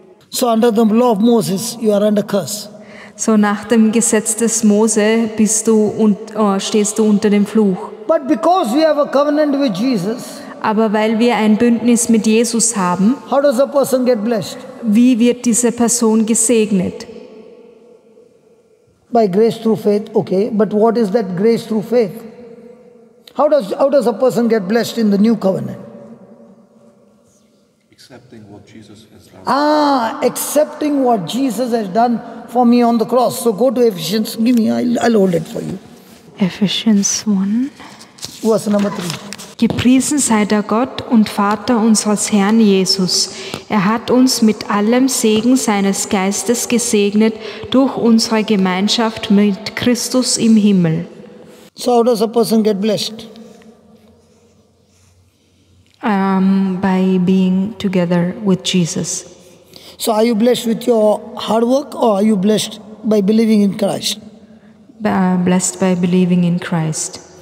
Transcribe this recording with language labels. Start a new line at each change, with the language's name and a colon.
English: So under the law of Moses, you are under curse.
German: So nach dem Gesetz des Mose stehst du unter dem Fluch.
English: But because we have a covenant with Jesus,
German: Aber weil wir ein Bündnis mit Jesus haben,
English: how does a person get blessed?
German: wie wird diese Person gesegnet?
English: By grace through faith, okay. But what is that grace through faith? How does a person get blessed in the new covenant? Accepting what Jesus has done. Accepting what Jesus has done for me on the cross. So go to Ephesians. Give me, I'll hold it for you. Ephesians 1. Verse number 3.
German: Gepriesen sei der Gott und Vater unseres Herrn Jesus. Er hat uns mit allem Segen seines Geistes gesegnet durch unsere Gemeinschaft mit Christus im Himmel.
English: So how does a person get blessed? By being together with Jesus. So are you blessed with your hard work or are you blessed by believing in Christ? Blessed by believing in Christ.